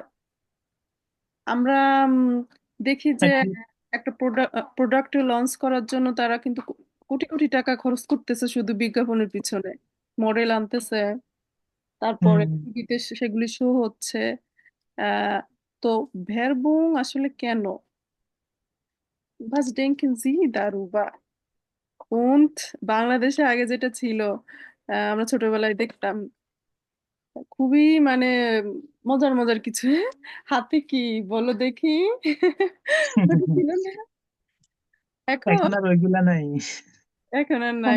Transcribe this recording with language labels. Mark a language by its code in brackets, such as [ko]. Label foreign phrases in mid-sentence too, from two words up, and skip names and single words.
[bn] আমরা দেখি যে একটি- একটা প্রোডাক্ট লঞ্চ করার জন্য তারা কিন্তু কোটি কোটি টাকা খরচ করতেছে শুধু বিজ্ঞাপনের পিছনে। মডেল আনতেছে, তারপরে হুম, টিভিতে সেগুলি শো হচ্ছে। আহ তো ভেরবুং আসলে কেন? [de] Was denken Sie darüber? [bn] Und বাংলাদেশে আগে যেটা ছিল, আমরা ছোটবেলায় দেখতাম খুবই মানে মজার মজার কিছু। হাতে কি বলো দেখি, ওটা ছিল না? এখন এখন আর ওইগুলা নাই। এখন আর নাই।